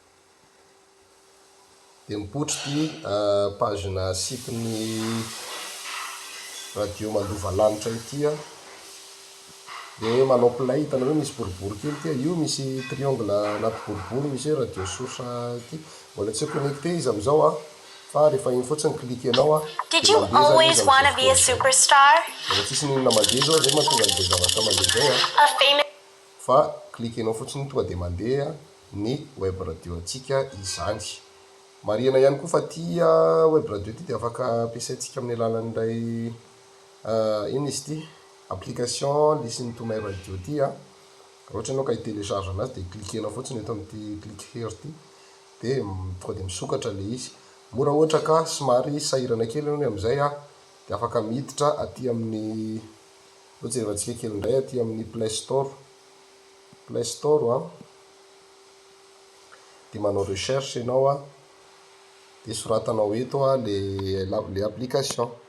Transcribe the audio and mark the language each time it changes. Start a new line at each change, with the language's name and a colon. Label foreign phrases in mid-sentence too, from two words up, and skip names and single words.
Malagasy: Dia mipotry pagina sitiny radio mandova lanitra ity dia manao play, hitanareo misy boribory kely ity, io misy triangle anaty boribory, misy hoe
English: radio source
Malagasy: ity, mbola tsy connecté izy amizao fa rehefa iny fotsiny cliquenao
English: Did you always want to be a superstar?
Malagasy: mbola tsisy ninona mandeha zao zay mahatonga an'izay zavatra mandeha zay
English: A famous
Malagasy: fa cliquenao fotsiny tonga dia mandeha ny
English: web radio
Malagasy: antsika izany. Marihana ihany koa fa tia
English: web radio
Malagasy: ity dia afaka ampiasaintsika amin'ny alalan'ilay ino izy ity application
English: listen to my radio
Malagasy: ity ohatra ianao ka hi-télécharge anazy dia cliquenao fotsiny eto amin'ity
English: clique here
Malagasy: ity dia tonga dia misokatra le izy. Mora ohatra ka somary sahirana kely ianao amin'izay dia afaka miditra aty amin'ny ojerevantsika kely indray aty amin'ny Play Store dia manao recherche ianao dia soratanao eto le application